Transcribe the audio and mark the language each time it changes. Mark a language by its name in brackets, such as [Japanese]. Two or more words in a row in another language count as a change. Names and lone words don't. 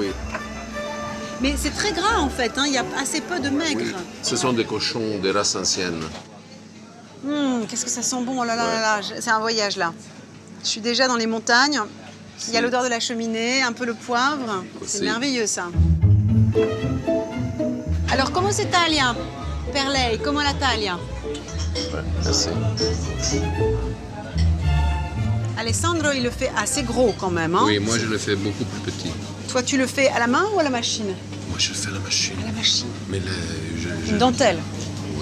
[French] Mais c'est très gras en fait, hein. Il y a assez peu de maigre. oui. Ce sont des cochons des races anciennes. Qu'est-ce que ça sent bon, oh là là là là, c'est un voyage là. Je suis déjà dans les montagnes, il y a l'odeur de la cheminée, un peu le poivre, c'est Aussi. merveilleux ça. Alors, comment c'est taglia? [Italian] Per lei, [French] comment la taglia? Ouais, merci. Alessandro, il le fait assez gros quand même, hein. Oui, moi, je le fais beaucoup plus petit. Toi, tu le fais à la main ou à la machine? Moi, je fais la machine. À la machine. Mais Une dentelle. Ouais.